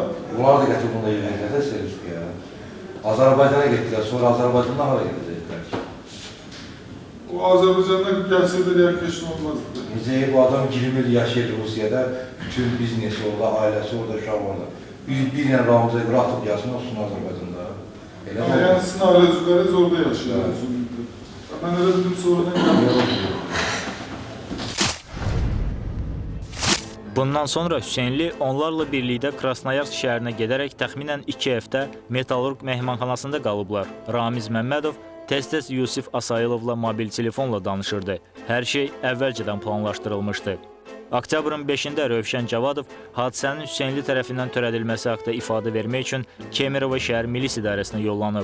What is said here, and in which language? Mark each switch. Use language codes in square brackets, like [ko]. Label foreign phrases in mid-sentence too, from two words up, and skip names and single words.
[az] Bunlar da gətirib bunda yerlərdə servis deyil. Azərbaycana getdilər, sonra Azərbaycandan hara gedəcəklər ki? O Azərbaycandan gəlsə də deyək ki, heç nə olmazdı. Necə bu adam 20 il yaşayır Rusiyada, bütün biznesi orada, ailəsi orada, uşaq orada. Bir ilə Ramaz'a görə atıb gəlsin, olsun Azərbaycanda. Elə [tr] Ama yani sizin aile üzvləriniz orada yaşıyor. Ben öyle dedim sonradan geldim. [az] Bundan sonra Hüseynli onlarla birlikdə Krasnoyarsk şəhərinə gedərək təxminən 2 həftə Metalurq mehmanxanasında qalıblar. Ramiz Məmmədov tez-tez Yusif Asayılovla mobil telefonla danışırdı. Hər şey əvvəlcədən planlaşdırılmışdı. Oktyabrın 5-də Rövşən Cavadov hadisənin Hüseynli tərəfindən törədilməsi haqda ifadə vermək üçün Kemerova şəhər milis idarəsinə yollanıb.